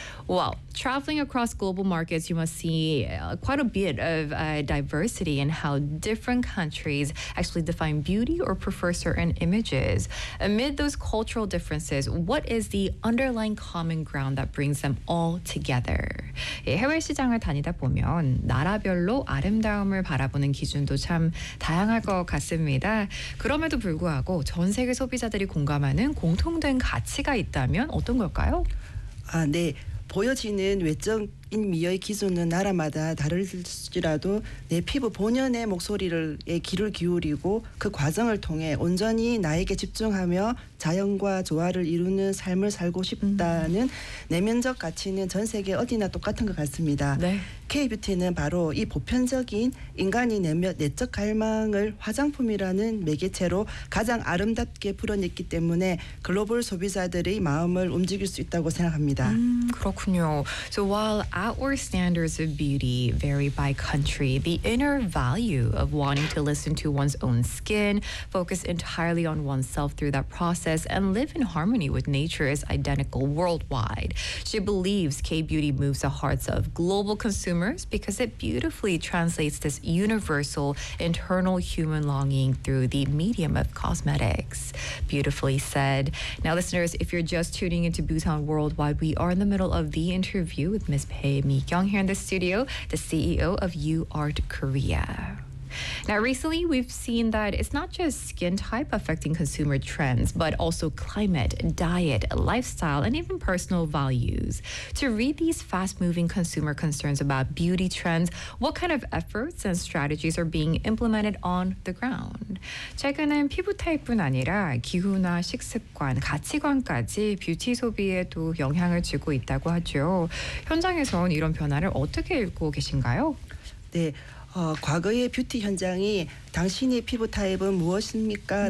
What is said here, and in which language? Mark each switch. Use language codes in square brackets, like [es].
[en] Well, traveling across global markets, you must see quite a bit of diversity in how different countries actually define beauty or prefer certain images. Amid those cultural differences, what is the underlying common ground that brings them all together? [ko] 해외 시장을 다니다 보면 나라별로 아름다움을 바라보는 기준도 참 다양할 것 같습니다. 그럼에도 불구하고 전 세계 소비자들이 공감하는 공통된 가치가 있다면 어떤 걸까요? 아, 네. 보여지는 외적인 미의 기준은 나라마다 다를지라도 내 피부 본연의 귀를 기울이고 그 과정을 통해 온전히 나에게 집중하며 자연과 조화를 이루는 삶을 살고 싶다는 내면적 가치는 전 세계 어디나 똑같은 것 같습니다. 네. K뷰티는 바로 이 보편적인 인간이 내적 갈망을 화장품이라는 매개체로 가장 아름답게 풀어냈기 때문에 글로벌 소비자들의 마음을 움직일 수 있다고 생각합니다. 그렇군요. [en] So while outward standards of beauty vary by country, the inner value of wanting to listen to one's own skin, focus entirely on oneself through that process, and live in harmony with nature is identical worldwide. She believes K-beauty moves the hearts of global consumers because it beautifully translates this universal internal human longing through the medium of cosmetics. Beautifully said. Now, listeners, if you're just tuning into Busan Worldwide, we are in the middle of the interview with Ms. Pei Mi-kyung here in the studio, the CEO of UART Korea. Now, recently, we've seen that it's not just skin type affecting consumer trends, but also climate, diet, lifestyle, and even personal values. To read these fast-moving consumer concerns about beauty trends, what kind of efforts and strategies are being implemented on the ground? [ko] 최근엔 피부 타입뿐 아니라 기후나 식습관, 가치관까지 뷰티 소비에도 영향을 주고 있다고 하죠. 현장에서는 이런 변화를 어떻게 읽고 계신가요? 네. 과거의 뷰티 현장이 당신의 피부 타입은 무엇입니까?